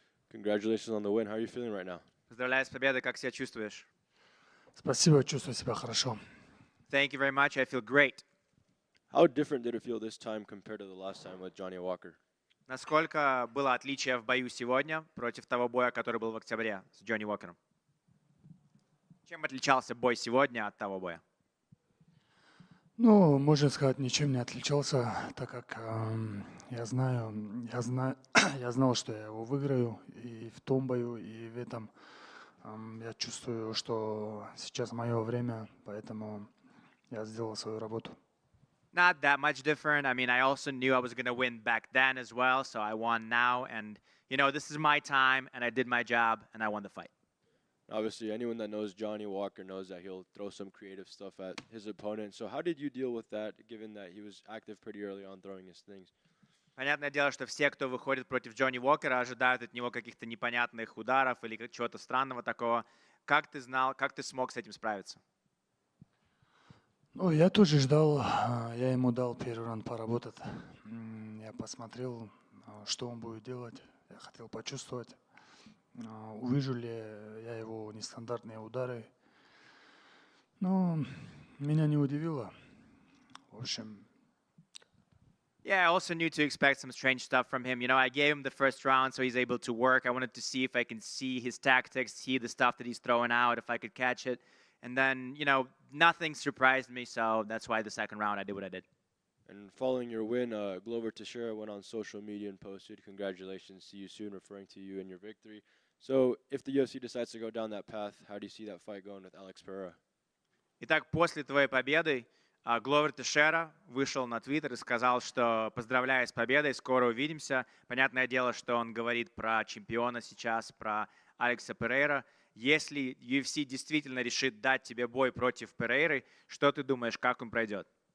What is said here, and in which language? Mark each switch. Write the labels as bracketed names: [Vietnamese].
[English] Congratulations on the win. How are you feeling right now? [Russian] Поздравляю с победой, как себя чувствуешь? Спасибо, чувствую себя хорошо. [English] Thank you very much, I feel great. How different did it feel this time compared to the last time with Johnny Walker? [Russian] Насколько было отличие в бою сегодня против того боя, который был в октябре с Джонни Уокером? Чем отличался бой сегодня от того боя? Ну, можно сказать, ничем не отличался, так как я знал, что я его выиграю и в том бою, и в этом. Я чувствую, что сейчас мое время, поэтому я сделал свою работу. [English] Not that much different. I mean, I also knew I was going to win back then as well, so I won now. And, this is my time, and I did my job, and I won the fight. Obviously, anyone that knows Johnny Walker knows that he'll throw some creative stuff at his opponent. So how did you deal with that, given that he was active pretty early on throwing his things? [Russian] Понятное дело, что все, кто выходит против Джонни Уокера, ожидают от него каких-то непонятных ударов или чего-то странного такого. Как ты знал, как ты смог с этим справиться? Ну, я тоже ждал, я ему дал первый раунд поработать. Я посмотрел, что он будет делать. Я хотел почувствовать, увижу ли я его нестандартные удары. Но меня не удивило. В общем, [English] Yeah, I also knew to expect some strange stuff from him. I gave him the first round so he's able to work. I wanted to see if I can see his tactics, see the stuff that he's throwing out, if I could catch it. And then, nothing surprised me, so that's why the second round I did what I did. And following your win, Glover Teixeira went on social media and posted, "Congratulations, see you soon," referring to you and your victory. So if the UFC decides to go down that path, how do you see that fight going with Alex Pereira? [Russian] Итак, после твоей победы Гловер Тешера вышел на Твиттер и сказал, что поздравляю с победой, скоро увидимся. Понятное дело, что он говорит про чемпиона сейчас, про Алекса Перейра. Если UFC действительно решит дать тебе бой против Перейры, что ты думаешь, как он пройдет?